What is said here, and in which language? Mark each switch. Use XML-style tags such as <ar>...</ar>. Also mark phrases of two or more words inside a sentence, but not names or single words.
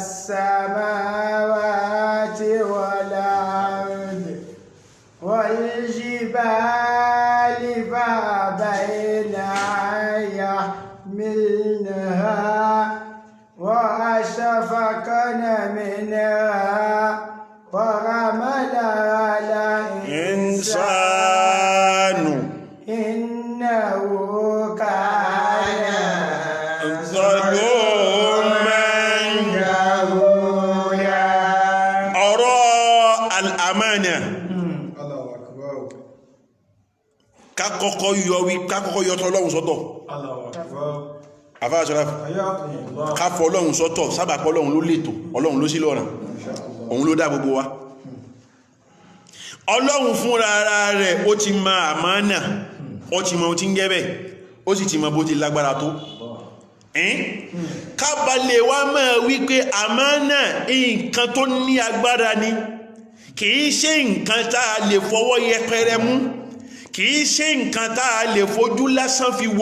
<ar>السماوات والأرض والجبال فأبين أن يحملنها وأشفقن منها وحملها الإنسان إنه كان ظلوما جهولا.</ar> <yo>ọ̀rọ̀ al-amana</yo> <ar>الله أكبر.</ar> <yo>ká kọ́kọ́ yọ tọ́lọ́run sọ́tọ̀.</yo> <ar>الله أكبر.</ar> <yo>àfáà Ashraf</yo> <ar>حياكم الله.</ar> <yo>ká fọ Ọlọ́run sọ́tọ̀ sábàpọ̀ Ọlọ́run ló lètò Ọlọ́run ló sí lọ́ràn òun ló dá gbogbo wa. Ọlọ́run fúnra ara rẹ̀ ó ti mọ àmánà ó ti mọ ohun tí ń jẹ́ bẹ́ẹ̀ ó sì ti mọ bó ti lágbára tó. kábàlẹ̀ wa máa wípé àmánà nǹkan tó ní agbára ni kìí ṣe nǹkan tá a lè fọwọ́ yẹpẹrẹ mú kìí ṣe nǹkan tá a lè fojú lásán fi wò.</yo>